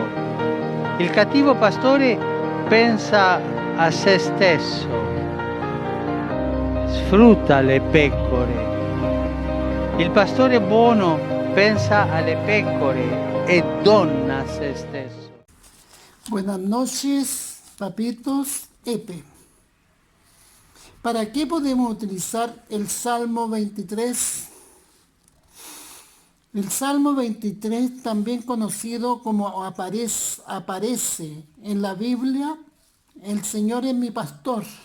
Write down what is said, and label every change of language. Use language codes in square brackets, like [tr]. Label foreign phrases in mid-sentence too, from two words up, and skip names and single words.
[it] Il cattivo pastore pensa a se stesso, sfrutta le pecore. Il pastore buono pensa alle pecore e dona a se stesso. [es] Buenas noches, papitos, Epe. ¿Para qué podemos utilizar el Salmo 23? El Salmo 23, también conocido como aparece en la Biblia, el Señor es mi pastor.